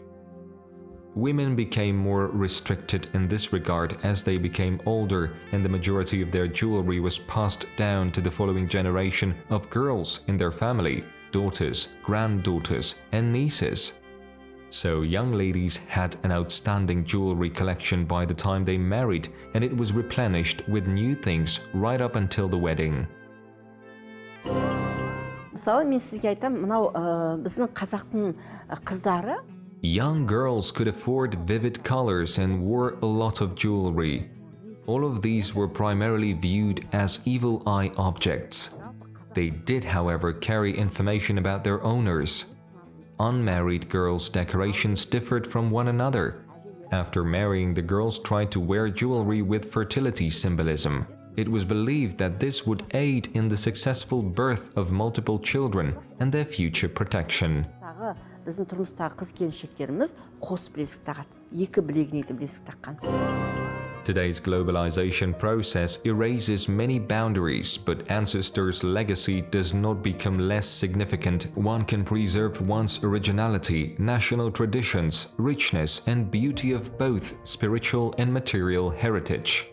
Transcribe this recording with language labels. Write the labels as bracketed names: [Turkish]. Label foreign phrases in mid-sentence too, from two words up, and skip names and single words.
[English] Women became more restricted in this regard as they became older, and the majority of their jewelry was passed down to the following generation of girls in their family, daughters, granddaughters, and nieces. So young ladies had an outstanding jewelry collection by the time they married, and it was replenished with new things right up until the wedding. [Kazakh] Мысалы, мен сізге айтам, мынау біздің қазақтың қыздары [English] Young girls could afford vivid colors and wore a lot of jewelry. All of these were primarily viewed as evil eye objects. They did, however, carry information about their owners. Unmarried girls' decorations differed from one another. After marrying, the girls tried to wear jewelry with fertility symbolism. It was believed that this would aid in the successful birth of multiple children and their future protection. [Kazakh] біздің тұрмыстағы қыз келіншектеріміз қос білезік тағады. Екі білегіне де білезік таққан. [English] Today's globalization process erases many boundaries, but ancestors' legacy does not become less significant. One can preserve one's originality, national traditions, richness, and beauty of both spiritual and material heritage.